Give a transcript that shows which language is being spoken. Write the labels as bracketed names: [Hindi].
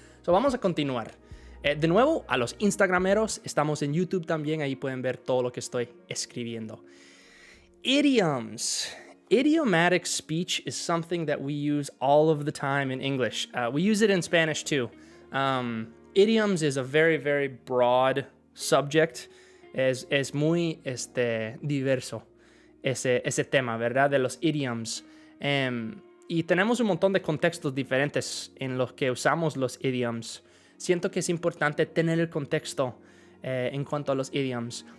[Spanish] So, vamos a continuar. De nuevo, a los Instagrameros, estamos en YouTube también. Ahí pueden ver todo lo que estoy escribiendo. [English] Idioms. Idiomatic speech is something that we use all of the time in English. We use it in Spanish too. Idioms is a very, very broad subject. [Spanish] Es muy diverso ese tema, ¿verdad? De los idioms. Y tenemos un montón de contextos diferentes en los que usamos los idioms. Siento que es importante tener el contexto en cuanto a los idioms.